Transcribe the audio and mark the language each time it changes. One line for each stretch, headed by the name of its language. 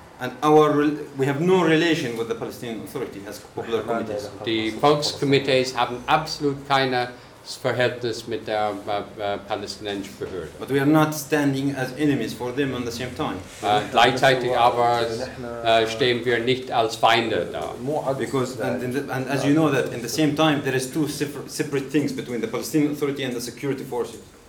English: And our we have no relation with the Palestinian Authority as popular committees.
German: Die Volkskomitees haben absolut keine Verhältnis mit der palästinensischen Behörde.
English: But we are not standing as enemies for them at the same time.
German: Gleichzeitig aber stehen wir nicht als Feinde da.
English: Because and as you know that in the same time there is two separate things between the Palestinian Authority and the security forces.